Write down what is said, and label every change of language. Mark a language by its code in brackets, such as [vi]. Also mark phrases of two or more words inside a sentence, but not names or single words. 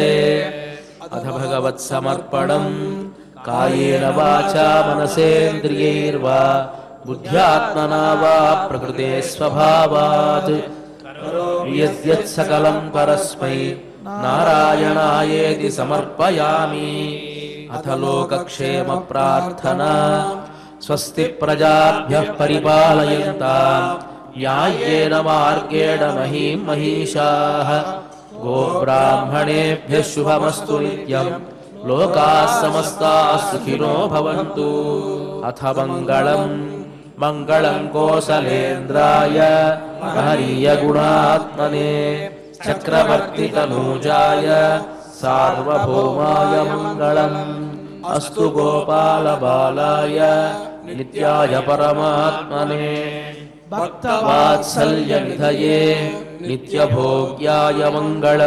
[sa] అథ భగవత్ సమర్పణం కాయేన వాచా మనసేంద్రియైర్వా బుద్ధ్యాత్మనా వా ప్రకృతే స్వభావాత్ యద్యత్ సకలం పరస్మై నారాయణాయేతి సమర్పయామి. అథ లోకక్షేమ ప్రార్థనా స్వస్తి ప్రజాభ్యః పరిపాలయంతాం న్యాయేన మార్గేణ మహీం మహిషాః. గోబ్రాహ్మణేభ్యః శుభమస్తు నిత్యం. లోకాः సమస్తాः సుఖినో భవంతు. అథ మంగళం కోసలేంద్రాయ మహనీయ గుణాత్మనే చక్రవర్తి తనూజాయ సార్వభౌమాయ మంగళం. అస్తు గోపాల బాలాయ నిత్యాయ పరమాత్మనే భక్తవాత్సల్య నిధయే నిత్యభోగ్యాయ మంగళం.